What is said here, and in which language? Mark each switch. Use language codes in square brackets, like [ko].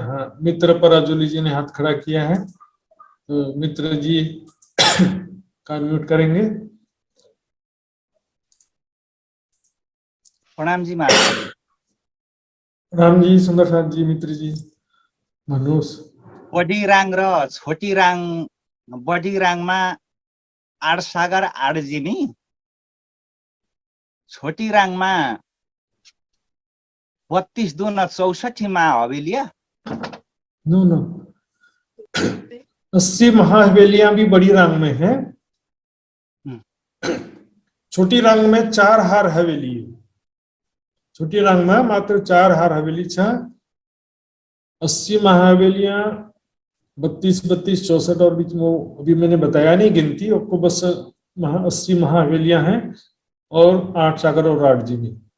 [hi] हाँ, मित्र पराजुली जी ने हाथ खड़ा किया है, तो मित्र जी का अनम्यूट करेंगे। प्रणाम जी महाराज। राम जी, सुंदर साथ जी, मित्र जी, मनुष। [ne] बडी राङ र छोटी राङ, बडी राङमा 8 सागर 8 जिमी, छोटी राङमा 32 दून 64 मा हवेलिया। [hi] नो नो, 80 महाहवेलियां भी बड़ी रांग में है। छोटी रांग में 4 हार हवेली है। [ne] छोटी रांग में मात्र 4 हार हवेली छ। [hi] 80 महाहवेलियां 32, 32, 64 और बीच में अभी मैंने बताया नहीं गिनती आपको, बस 80 महाहवेलियां हैं और 8 सागर और 8 जिमी।